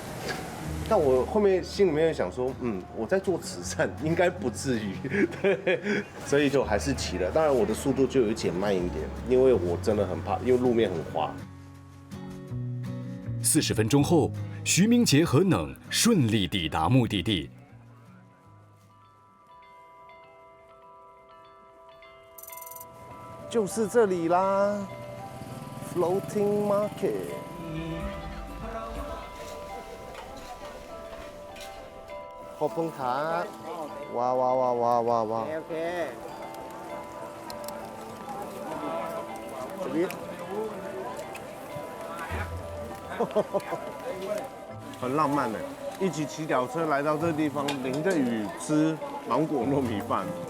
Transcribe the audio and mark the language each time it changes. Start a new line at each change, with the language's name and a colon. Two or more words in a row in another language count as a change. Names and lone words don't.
Chinese: 但我后面心里面想说，我在做慈善，应该不至于，对，所以就还是骑了。当然我的速度就有减慢一点，因为我真的很怕，因为路面很滑。 40分钟后，徐明杰和冷顺利抵达目的地。就是这里啦 ，Floating Market。
Thai: ขอบคุณครับว้าว。 Okay.
Chinese: 这边，很浪漫的，一起骑脚车来到这个地方，淋着雨吃芒果糯米饭。